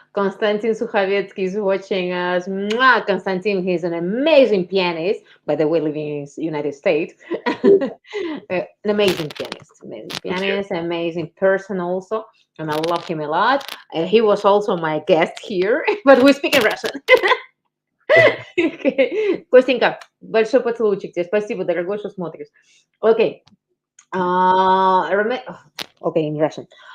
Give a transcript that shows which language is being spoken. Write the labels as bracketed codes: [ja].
[en] Konstantin Sukhavetsky is watching us. Mwah! Konstantin, he's an amazing pianist, by the way, living in the United States. An amazing pianist, amazing person also. And I love him a lot. And he was also my guest here, but we speak in Russian. Okay. [ru] Костенька, большой поцелуйчик тебе. Спасибо, дорогой, что смотришь. Окей. [en] Окей, in Russian.